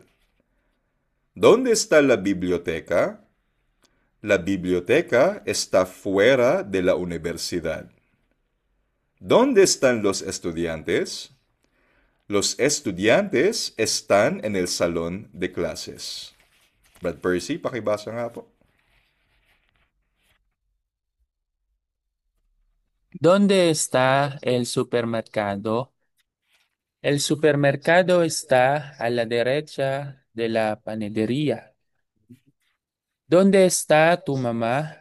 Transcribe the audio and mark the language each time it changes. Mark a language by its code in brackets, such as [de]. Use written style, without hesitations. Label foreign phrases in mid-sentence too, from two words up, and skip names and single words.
[es] ¿Dónde está la biblioteca? La biblioteca está fuera de la universidad. ¿Dónde están los estudiantes? Los estudiantes están en el salón de clases. [tl] Brad Percy, pakibasa nga po. [es] ¿Dónde está el supermercado? El supermercado está a la derecha de la panadería. ¿Dónde está tu mamá?